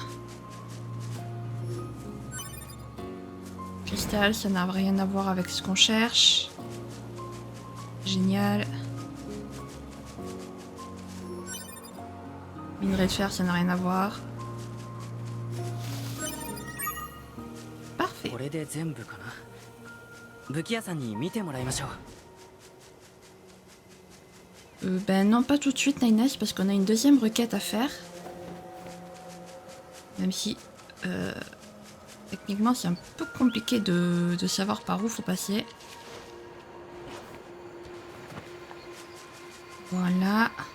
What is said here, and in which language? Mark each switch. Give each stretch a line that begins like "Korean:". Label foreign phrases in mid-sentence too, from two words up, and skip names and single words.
French: Cristal, ça n'a rien à voir avec ce qu'on cherche. Génial. Minerai de fer, ça n'a rien à voir. Parfait.
Japanese: これで全部かな。武器屋さんに見てもらいましょう。
French: Ben non, pas tout de suite, Nainès, parce qu'on a une deuxième requête à faire. Même si, techniquement, c'est un peu compliqué de savoir par où faut passer. Voilà.